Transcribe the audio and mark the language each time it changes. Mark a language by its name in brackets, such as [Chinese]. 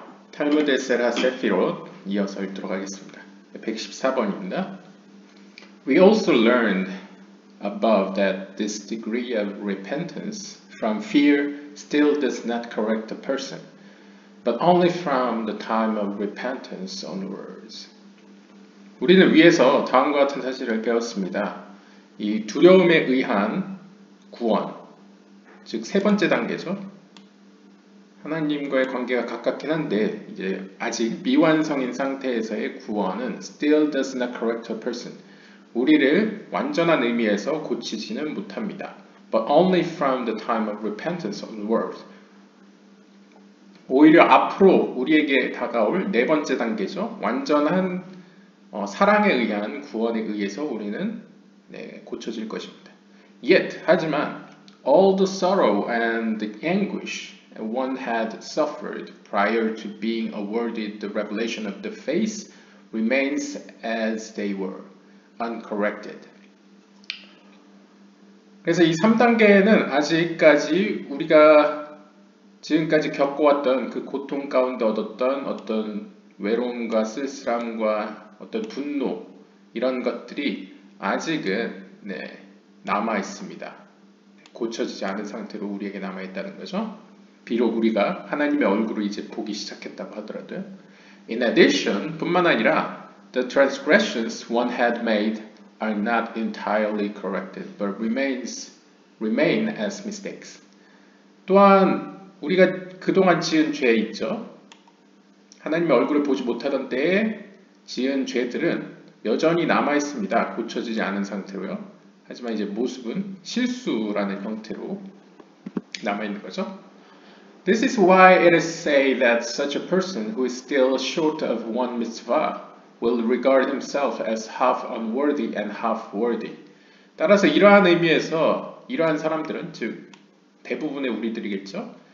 [Korean] 탈무드 에세라 세피롯 이어서 읽도록 하겠습니다. 114번입니다. [English] We also learned above that this degree of repentance from fear still does not correct a person, but only from the time of repentance onwards. [Korean] 우리는 위에서 다음과 같은 사실을 배웠습니다. 이 두려움에 의한 구원, 즉 세 번째 단계죠. 하나님과의 관계가 가깝긴 한데 이제 아직 미완성인 상태에서의 구원은 [English] still does not correct a person. [Korean] 우리를 완전한 의미에서 고치지는 못합니다. [English] But only from the time of repentance onward. [Korean] 오히려 앞으로 우리에게 다가올 네 번째 단계죠. 완전한 사랑에 의한 구원에 의해서 우리는 고쳐질 것입니다. [English] Yet, [Korean] 하지만 [English] all the sorrow and the anguish one had suffered prior to being awarded the revelation of the face remains as they were, uncorrected. [Korean] 그래서 이 3단계는 아직까지 우리가 지금까지 겪어왔던 그 고통 가운데 얻었던 어떤 외로움과 쓸쓸함과 어떤 분노 이런 것들이 아직은 남아 있습니다. 고쳐지지 않은 상태로 우리에게 남아 있다는 거죠. 비록 우리가 하나님의 얼굴을 이제 보기 시작했다고 하더라도요. [English] In addition, [Korean] 뿐만 아니라 [English] the transgressions one had made are not entirely corrected, but remain as mistakes. [Korean] 또한 우리가 그동안 지은 죄 있죠. 하나님의 얼굴을 보지 못하던 때에 지은 죄들은 여전히 남아 있습니다. 고쳐지지 않은 상태로요. 하지만 이제 모습은 실수라는 형태로 남아 있는 거죠. [English] This is why it is said that such a person who is still short of one mitzvah will regard himself as half unworthy and half worthy. [Korean] 따라서 이러한 의미에서 이러한 사람들은 즉 대부분의 우리들이겠죠.